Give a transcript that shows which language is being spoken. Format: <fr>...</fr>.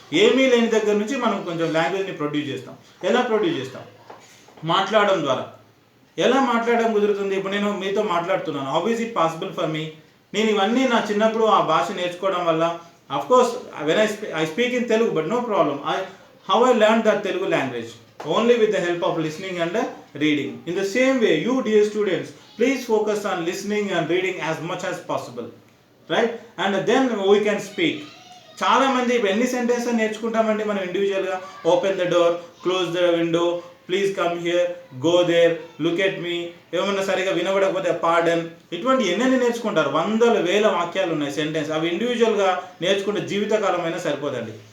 <te>ఏమీ లేని దగ్గర నుంచి మనం కొంచెం లాంగ్వేజ్ని ప్రొడ్యూస్ చేస్తాం. ఎలా ప్రొడ్యూస్ చేస్తాం? మాట్లాడడం ద్వారా. ఎలా మాట్లాడడం కుదురుతుంది? ఇప్పుడు నేను మీతో మాట్లాడుతున్నాను,</te> <en>How is it possible for me?</en> <te>నేను ఇవన్నీ నా చిన్నప్పుడు ఆ భాష నేర్చుకోవడం వల్ల,</te> <en>Of course when I speak in Telugu, but no problem. How I learn that Telugu language? Only with the help of listening and reading. In the same way, you dear students, please focus on listening and reading as much as possible, right? And then we can speak.</en> <te>చాలా మంది ఎన్ని sentences నేర్చుకుంటామండి మనం ఇండివిజువల్గా?</te> <en>open the door, close the window, please come here, go there, look at me,</en> <te>ఏమన్నా సరిగా వినబడకపోతే</te> <en>pardon,</en> <te>ఇటువంటి ఎన్నెన్ని నేర్చుకుంటారు? వందల వేల వాక్యాలు ఉన్నాయి సెంటెన్స్. అవి ఇండివిజువల్గా నేర్చుకుంటే జీవితకాలం అయినా సరిపోదండి.</te>